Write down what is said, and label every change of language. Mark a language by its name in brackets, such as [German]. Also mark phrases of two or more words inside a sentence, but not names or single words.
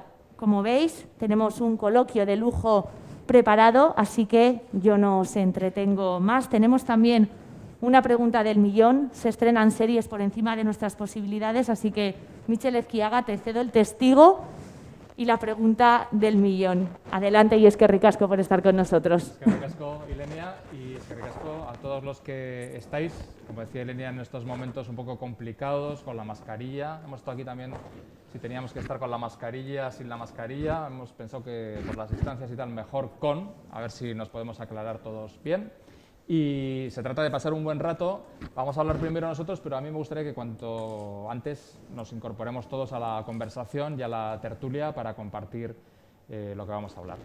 [Spanish] Como veis, tenemos un coloquio de lujo preparado, así que yo no os entretengo más. Tenemos también una pregunta del millón, se estrenan series por encima de nuestras posibilidades, así que, Michel Ezquiaga, te cedo el testigo y la pregunta del millón. Adelante y [Basque] eskerrik asko [Spanish] por estar con nosotros. [Basque] Eskerrik asko, [Spanish] Ilenia, y [Basque] eskerrik asko [Spanish] a todos los que estáis, como decía Ilenia, en estos momentos un poco complicados, con la mascarilla. Hemos estado aquí también, si teníamos que estar con la mascarilla, sin la mascarilla, hemos pensado que por las distancias y tal, mejor con, a ver si nos podemos aclarar todos bien. Y se trata de pasar un buen rato. Vamos a hablar primero nosotros, pero a mí me gustaría que cuanto antes nos incorporemos todos a la conversación y a la tertulia para compartir lo que vamos a hablar.